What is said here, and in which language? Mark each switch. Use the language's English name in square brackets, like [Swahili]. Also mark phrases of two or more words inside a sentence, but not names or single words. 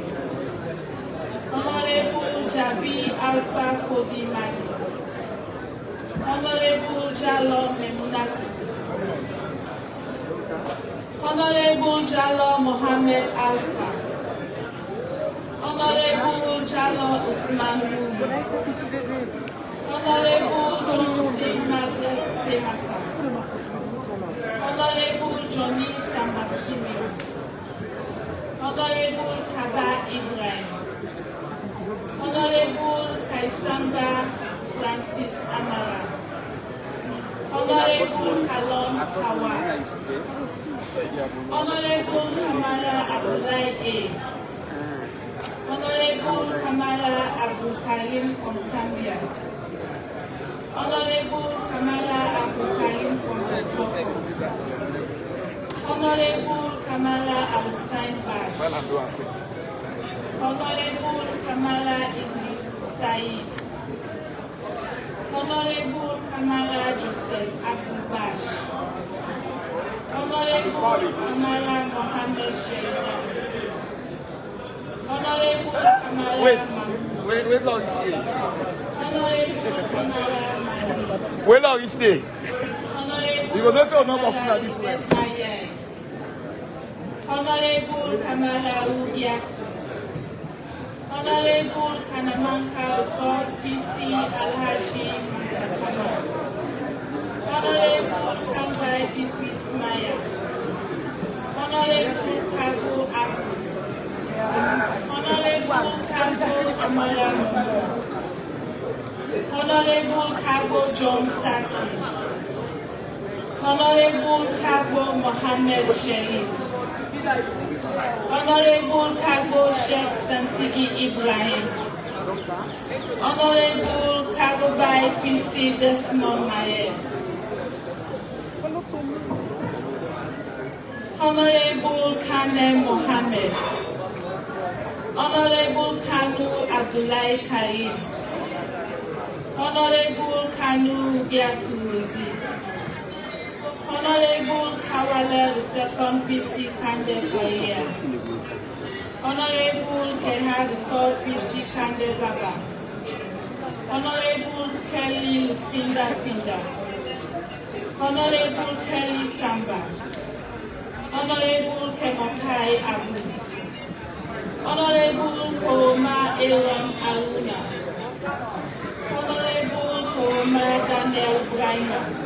[English] Honorable Jabi Alpha Fodi Madi. Honorable Jalo Memunatu. Honorable Jalo Mohammed Alpha. Honorable Jalo Usman Wu. Honorable Johnson Margaret Femata. Honorable Johnny Tambasimi. Honorable Kaba Ibrahim. Honorable Kaisamba Francis Amara. Honorable Kalon Hawa. Honorable Kamala Abdullahi A. Honorable Kamala Abdul Karim from Cambia. Honorable Kamala Abdul Karim from Boko. Honorable Kamala Al-Hussein Bash. Honorable Kamala Idris Said. Honorable Kamala Joseph Abdul Bash. Honorable Kamala Mohammed Sheridan. Honorable Kamala Wait, long each day. Honorable Kamala Mali. Wait, long each day. Honorable You will not say no more Kamala this way. Bekaye. Honorable Kamala Ubiatu. Honorable Kanamanka God PC Alhaji Masakama. Honorable Kangai Beatrice Maya. Honorable Kago Abu. Honorable Kago Amaya Mumo. Honorable Kago John Sati. Honorable Kago Mohammed Sharif. Honorable Kago Sheikh Santigi Ibrahim. Honorable Kago Bai PC Desmond Maye. Honorable Kane Mohammed. Honorable Kanu Abdullahi Karim, Honorable Kanu Giatuzi, Honorable Kawala II PC Kande Paya, Honorable Keha III PC Kande Baba, Honorable Kelly Lucinda Finda, Honorable Kelly Tamba, Honorable Kemokai Abu, Honorable Koroma Aaron Aruna, Honorable Koroma Daniel Braima,